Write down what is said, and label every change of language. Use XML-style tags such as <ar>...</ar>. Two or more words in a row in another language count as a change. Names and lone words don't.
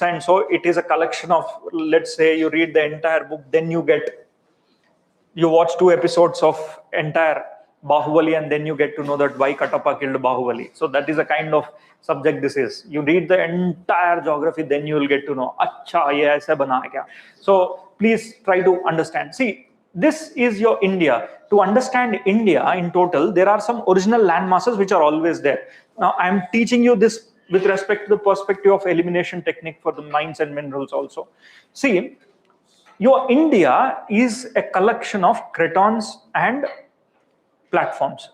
<en>And so it is a collection of, let's say you read the entire book, then you watch 2 episodes of entire Bahubali, and then you get to know that why Katappa killed Bahubali. So that is a kind of subject this is. You read the entire geography, then you will get to know, acha,</en> <hi>ये ऐसा बना है क्या.</hi> <en>So please try to understand. See, this is your India. To understand India in total, there are some original land masses which are always there. Now I am teaching you this with respect to the perspective of elimination technique for the mines and minerals also. See, your India is a collection of cratons and platforms.</en>